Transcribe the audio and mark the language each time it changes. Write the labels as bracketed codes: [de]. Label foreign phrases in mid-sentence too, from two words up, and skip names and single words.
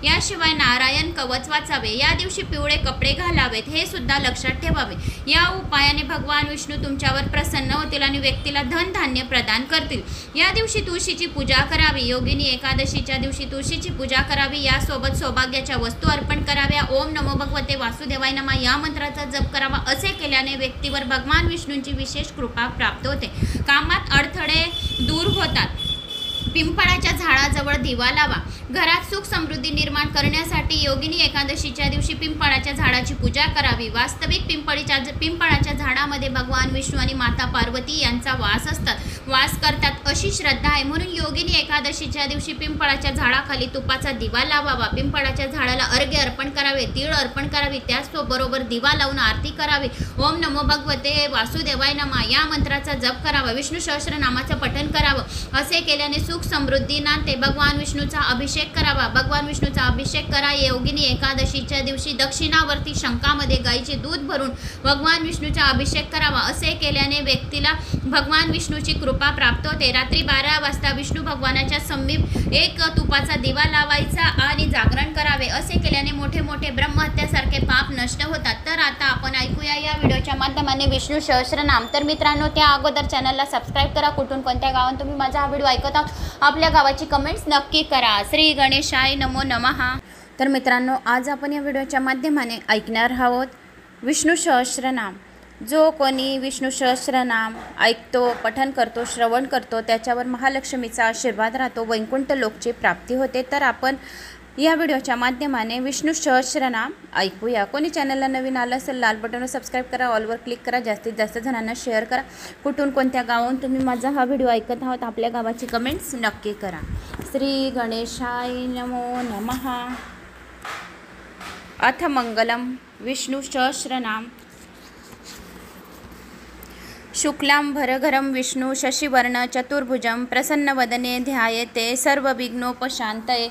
[mr] याशिवाय नारायण कवच वाचावे। या दिवशी पिवळे कपडे घालावेत हे सुद्धा लक्षात ठेवावे। या उपायाने भगवान विष्णू तुमच्यावर प्रसन्न होतील आणि व्यक्तीला धन धान्य प्रदान करतील। या दिवशी तुळशीची पूजा करावी। योगिनी एकादशीच्या दिवशी तुळशीची पूजा करावी। यासोबत सौभाग्याच्या वस्तू अर्पण कराव्या। [sa] ओम नमो भगवते वासुदेवाय नमः [mr] या मंत्राचा जप करावा। असे केल्याने व्यक्तीवर भगवान विष्णूंची विशेष कृपा प्राप्त होते। कामात अडथळे दूर होतात। पिंपळाच्या झाडाजवळ दिवा लावा। घरात सुख समृद्धी निर्माण करण्यासाठी योगिनी एकादशीच्या दिवशी पिंपळाच्या झाडाची पूजा करावी। वास्तविक पिंपळाच्या झाडामध्ये भगवान विष्णू आणि माता पार्वती यांचा वास करतात अशी श्रद्धा आहे। म्हणून योगिनी एकादशीच्या दिवशी पिंपळाच्या झाडाखाली तुपाचा दिवा लावावा। पिंपळाच्या झाडाला अर्घ्य अर्पण करावे, तीळ अर्पण करावी, त्याचबरोबर दिवा लावून आरती करावी। [sa] ओम नमो भगवते वासुदेवाय नमः [mr] या मंत्राचा जप करावा। विष्णू सहस्रनामाचं पठण करावं। असे केल्याने सुख समृद्धी नांदते। भगवान विष्णूचा अभिषेक करावा। भगवान विष्णूचा अभिषेक करा। योगिनी एकादशीच्या दिवशी दक्षिणावर्ती शंखामध्ये गाईचे दूध भरून भगवान विष्णूचा अभिषेक करावा। असे केल्याने व्यक्तीला भगवान विष्णूची कृपा प्राप्त होते। रात्री 12 वाजता विष्णू भगवानाच्या समीप एक तुपाचा दिवा लावायचा आणि जागरण करावे। असे केल्याने मोठे मोठे ब्रह्महत्यासारखे पाप नष्ट होतात। तर आता आपण ऐकूया या व्हिडिओच्या माध्यमाने विष्णू सहस्रनाम। तर मित्रांनो, त्या अगोदर चॅनलला सबस्क्राईब करा। कुठून कोणत्या गावात तुम्ही माझा हा व्हिडिओ ऐकत आहात, आपल्या गावाची कमेंट्स नक्की करा। [sa] श्री गणेशाय नमो नमः। [mr] तर मित्रांनो, आज आपण या व्हिडिओच्या माध्यमाने ऐकणार आहोत विष्णू सहस्रनाम। जो कोणी विष्णू सहस्रनाम ऐकतो, पठण करतो, श्रवण करतो, त्याच्यावर महालक्ष्मीचा आशीर्वाद राहतो, वैकुंठ लोकची प्राप्ती होते। तर आपण या व्हिडिओच्या माध्यमाने विष्णू सहस्रनाम ऐकूया। कोणी चॅनलला नवीन आलं असेल, लाल बटनवर सबस्क्राईब करा, ऑलवर क्लिक करा, जास्तीत जास्त जणांना शेअर करा। कुठून कोणत्या गावाहून तुम्ही माझा हा व्हिडिओ ऐकत आहात, आपल्या गावाची कमेंट्स नक्की करा। [sa] श्री गणेशाय नमो नमः। अथ मंगलम विष्णु सहस्रनाम। शुक्लांबरधरं विष्णु शशिवर्ण चतुर्भुजं प्रसन्नवदने ध्यायेते सर्वविघ्नोपशान्तये।